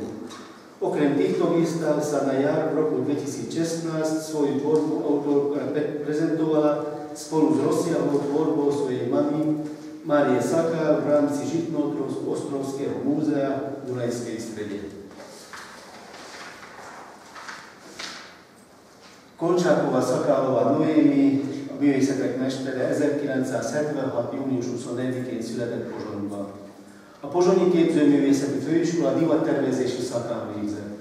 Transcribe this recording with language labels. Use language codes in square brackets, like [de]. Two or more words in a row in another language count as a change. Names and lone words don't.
[sk] Okrem týchto výstav sa na jar v roku 2016 svoju tvorbu autorka prezentovala spolu s rozsiahlou tvorbou svojej mamy Márie Sakál v rámci Žitnoostrovského múzea v Dunajskej Strede. [hu] Kolcsákova-Szakálová Noémi a művészetek mestere 1976. június 24-én született Pozsonyban. A Pozsonyi Képzőművészeti Főiskola divattervezési szakán végzett.